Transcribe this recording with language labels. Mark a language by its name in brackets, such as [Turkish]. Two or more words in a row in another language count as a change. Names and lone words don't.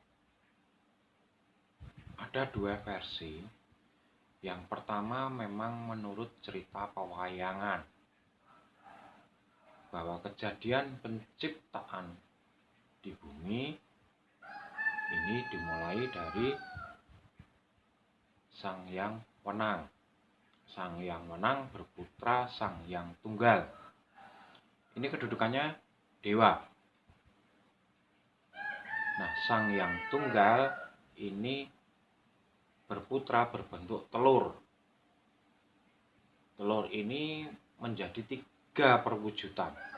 [Indonesian] Ada dua versi. Yang pertama memang menurut cerita pewayangan, bahwa kejadian penciptaan di bumi ini dimulai dari Sang Hyang Wenang. Sang Hyang Wenang berputra Sang Hyang Tunggal. Ini kedudukannya dewa. Nah, Sang Hyang Tunggal ini berputra berbentuk telur. Telur ini menjadi 3 perwujudan.